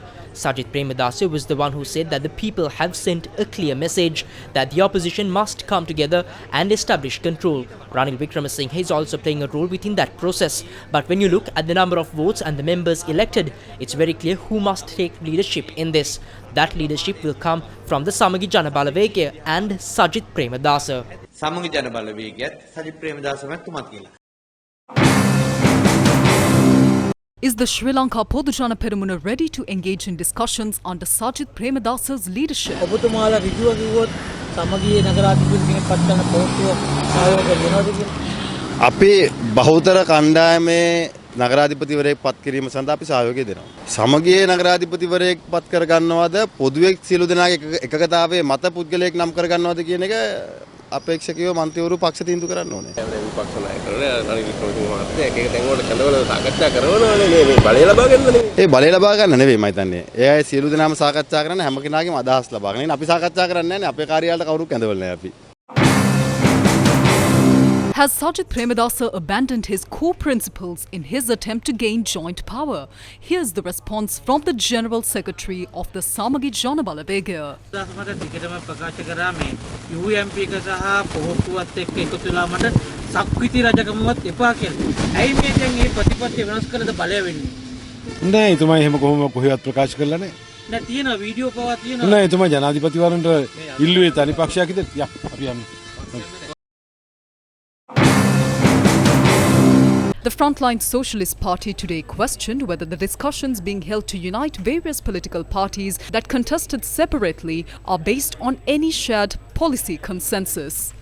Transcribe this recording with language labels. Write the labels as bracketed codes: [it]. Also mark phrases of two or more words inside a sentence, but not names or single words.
[en] Sajith Premadasa was the one who said that the people have sent a clear message that the opposition must come together and establish control. Ranil Wickremesinghe is also playing a role within that process. But when you look at the number of votes and the members elected, it's very clear who must take leadership in this. That leadership will come from the Samagi Jana Balawegaya and Sajith Premadasa. [si] සමගි ජන බලවේගයත් සජිත් ප්‍රේමදාස මහත්මයාත් කියලා. [en] Is the Sri Lanka Podujana Peramuna ready to engage in discussions under Sajith Premadasa's leadership? [si] ඔබතුමාලා ඍජුව කිව්වොත් සමගියේ නගරාධිපති කෙනෙක් පත් කරන පොස්තුව සහයෝගය දෙනවද කියලා? අපි බහුතර කණ්ඩායමේ නගරාධිපතිවරයෙක් පත් කිරීම සඳහා අපි සහයෝගය දෙනවා. සමගියේ නගරාධිපතිවරයෙක් පත් කර ගන්නවද පොදුවේ සියලු දෙනාගේ එකකතාවයේ මත පුද්ගලයෙක් නම් කර ගන්නවද කියන එක අපේක්ෂකයෝ මන්ත්‍රීවරු පක්ෂ තීන්දුව කරන්න ඕනේ. විපක්ෂ නායකවරුනේ රනිල් වික්‍රමසිංහ මහත්තයා එක එක තැන් වල කැඳවල සාකච්ඡා කරනවනේ මේ බලය ලබා ගන්නනේ. ඒ බලය ලබා ගන්න නෙවෙයි මම හිතන්නේ. ඒ අය සියලු දෙනාම සාකච්ඡා කරන්න හැම කෙනාගේම අදහස් ලබා ගන්න. අපි සාකච්ඡා කරන්නේ නැහැ නේ. අපේ කාර්යාලයට කවුරුත් කැඳවල නැහැ අපි. [en] Has Sajith Premadasa abandoned his core principles in his attempt to gain joint power? Here's the response from the General Secretary of the Samagi Jana Balawegaya. [si] මට ටිකටම ප්‍රකාශ කරා මේ UMP එක සහ පොහොට්ටුවත් එක්ක එකතු වෙලා මට සක්විති රජකමවත් එපා කියලා. ඇයි මේ දැන් මේ ප්‍රතිපත්ති වෙනස් කරලා බලය වෙන්නේ? නෑ එතුමා එහෙම කොහොමවත් ප්‍රකාශ කළා නෑ. නෑ තියෙනවා වීඩියෝ පවා තියෙනවා. නෑ එතුමා ජනාධිපතිවරුන්ට ඉල්ලුවේ තනි පක්ෂයක් ඉදිරියට. යා අපි යමු. [en] The Frontline Socialist Party today questioned whether the discussions being held to unite various political parties that contested separately are based on any shared policy consensus.